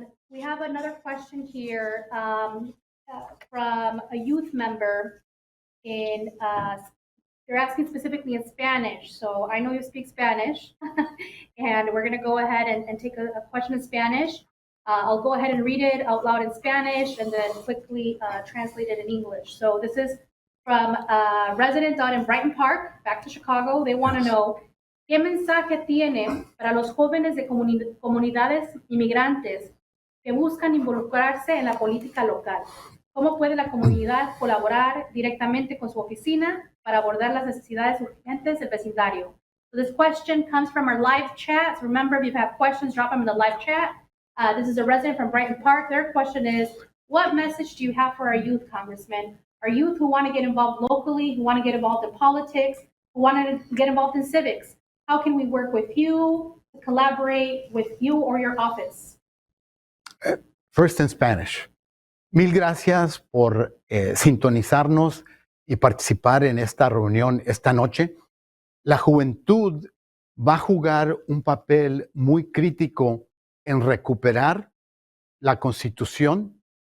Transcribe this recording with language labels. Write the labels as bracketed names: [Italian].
[English] We have another question here from a youth member in they're asking specifically in Spanish. So I know you speak Spanish, and we're going to go ahead and take a question in Spanish. I'll go ahead and read it out loud in Spanish and then quickly translate it in English. So this is from a resident out in Brighton Park, back to Chicago. They want to know, [Spanish] ¿qué mensaje tiene para los jóvenes de comunidades inmigrantes que buscan involucrarse en la política local? ¿Cómo puede la comunidad colaborar directamente con su oficina para abordar las necesidades urgentes del vecindario? [English] So this question comes from our live chat. So remember, if you have questions, drop them in the live chat. This is a resident from Brighton Park. Their question is, what message do you have for our youth, Congressman? Our youth who want to get involved locally, who want to get involved in politics, who want to get involved in civics. How can we work with you, collaborate with you or your office? First in Spanish. [Spanish] Mil gracias por sintonizarnos y participar en esta reunión esta noche. La juventud va a jugar un papel muy crítico en recuperar la Constitución,